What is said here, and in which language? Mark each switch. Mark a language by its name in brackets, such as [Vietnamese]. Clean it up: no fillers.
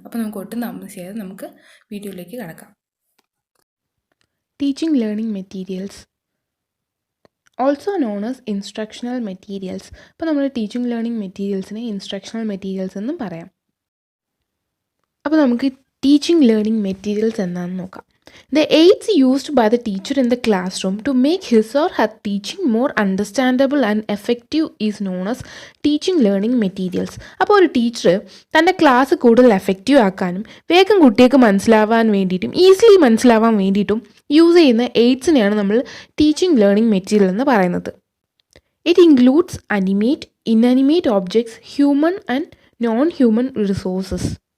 [Malayalam] അപ്പോൾ നമുക്ക് ഒട്ടും താമസിയാതെ നമുക്ക് വീഡിയോയിലേക്ക് കടക്കാം. [English] Teaching learning materials, also known as instructional materials. [Malayalam] അപ്പോൾ നമ്മൾ ടീച്ചിങ് ലേണിംഗ് മെറ്റീരിയൽസിനെ ഇൻസ്ട്രക്ഷണൽ മെറ്റീരിയൽസ് എന്നും പറയാം. അപ്പോൾ നമുക്ക് ടീച്ചിങ് ലേണിംഗ് മെറ്റീരിയൽസ് എന്താണെന്ന് നോക്കാം. [English] The aids used by the teacher in the classroom to make his or her teaching more understandable and effective is known as teaching learning materials. [Malayalam] അപ്പോൾ ഒരു teacher തൻ്റെ class കൂടുതൽ എഫക്റ്റീവ് ആക്കാനും വേഗം കുട്ടികൾക്ക് മനസ്സിലാവാൻ വേണ്ടിയിട്ടും ഈസിലി മനസ്സിലാവാൻ വേണ്ടിയിട്ടും യൂസ് ചെയ്യുന്ന എയ്ഡ്സിനെയാണ് നമ്മൾ ടീച്ചിങ് ലേണിംഗ് മെറ്റീരിയൽ എന്ന് പറയുന്നത്. [English] It includes animate, inanimate objects, human and non human resources.